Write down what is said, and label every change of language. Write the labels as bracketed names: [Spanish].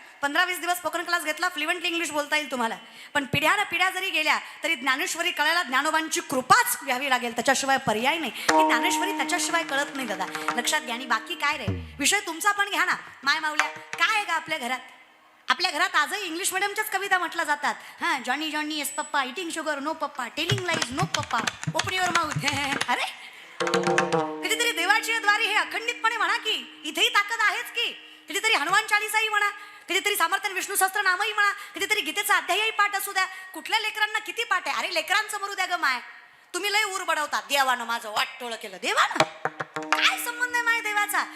[Marathi] 15-20 दिवस spoken class घेतला, fluently English बोलता येईल तुम्हाला. पण पिढ्यानं पिढ्या जरी गेल्या तरी ज्ञानेश्वरी कळायला ज्ञानोबांची कृपाच घ्यावी लागेल, त्याच्याशिवाय पर्याय नाही. ही ज्ञानेश्वरी त्याच्याशिवाय कळत नाही दादा, लक्षात घ्या. आणि बाकी काय रे, विषय तुमचा पण घ्या ना. माय मावल्या काय आहे का आपल्या घरात? आपल्या घरात आजही इंग्लिश मिडियमच्याच कविता म्हटल्या जातात. [English] हां, Johnny Johnny yes papa, eating sugar no papa, telling lies no papa, open your mouth. [Marathi] अरे कधीतरी देवाची द्वारी हे अखंडितपणे म्हणा की, इथेही ताकद आहेच की. कधीतरी हनुमान चालीसाही म्हणा, कधीतरी सामर्थ्य विष्णू सहस्त्रनामही म्हणा, कधीतरी गीतेचा अध्यायही पाठ असू द्या. कुठल्या लेकरांना किती पाठ आहे? अरे लेकरांचं मरू द्या ग माय, तुम्ही लय ऊर बडवता, देवानं माझं वाटोळं केलं. देवानं काय संबंध आहे माझ्या देवाचा?